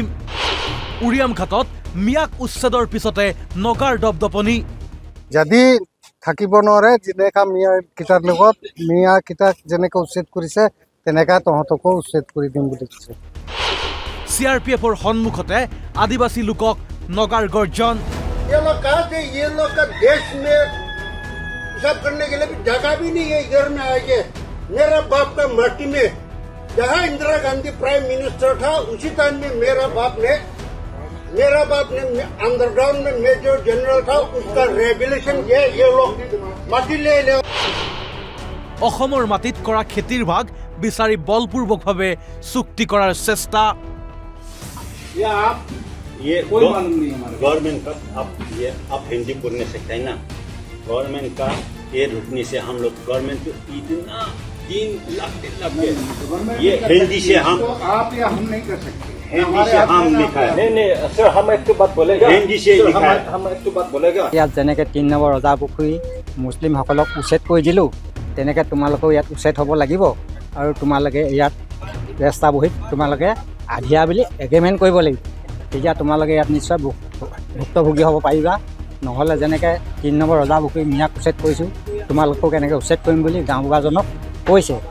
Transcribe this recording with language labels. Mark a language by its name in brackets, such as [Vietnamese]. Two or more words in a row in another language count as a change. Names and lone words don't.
[Assamese] উৰিয়াম ঘাটত মিয়াক উচ্ছেদৰ পিছতে নগাৰ দপদপনি। যদি থাকিব নোৱাৰে যেনেকা মিয়া কিটাৰ লগত মিয়া কিটাক যেনেকৈ উচ্ছেদ কৰিছে তেনেকা তহতকো উচ্ছেদ কৰি দিম বুলি কৈছে। CRPFৰ সন্মুখতে আদিবাসী লোকক নগাৰ গৰ্জন। [Hindi] ये लोग कहा थे ये लोग का देश में सब करने के लिए भी जगह भी नहीं है इधर में आके। मेरा बाप का माटी में जहाँ इंदिरा गांधी [English] prime minister [Hindi] था उसी टाइम में मेरा बाप ने अंडरग्राउंड में [English] major general [Hindi] था उसका रेगुलेशन ये लोग माटी ले [Assamese] অসমৰ মাটিত কৰা খেতিৰ ভাগ বিচাৰি বলপূৰ্বকভাৱে চুক্তি কৰাৰ চেষ্টা। [Hindi] ये कोई मालूम नहीं हमारे गवर्नमेंट का आप हिंदी बोलने सकते हैं ना। गवर्नमेंट का ये रुकने से हम लोग गवर्नमेंट को इतना 3 लाख ये हिंदी से हम आप या हम नहीं कर सकते। हिंदी से हम लिखा है। नहीं सर हम एक तो बात बोलेगा हिंदी से लिखा है। हम एक तो बात बोलेगा [Assamese] ইয়াত যেনেকৈ 3 নম্বৰ ৰজা পুখুৰী মুছলিমসকলক উচ্ছেদ কৰি দিলোঁ তেনেকৈ তোমালোকেও ইয়াত উচ্ছেদ হ'ব লাগিব আৰু তোমালোকে ইয়াত ৰাস্তা বহীত তোমালোকে আধিয়া বুলি এগ্ৰিমেণ্ট কৰিব লাগিব। তেতিয়া তোমালোকে ইয়াত নিশ্চয় ভুক্তভোগী হ'ব পাৰিবা। নহ'লে যেনেকৈ 3 নম্বৰ ৰজা পুখুৰী মিয়াক উচ্ছেদ কৰিছোঁ তোমালোকক এনেকৈ উচ্ছেদ কৰিম বুলি গাঁওবুঢ়াজনক কৈছে।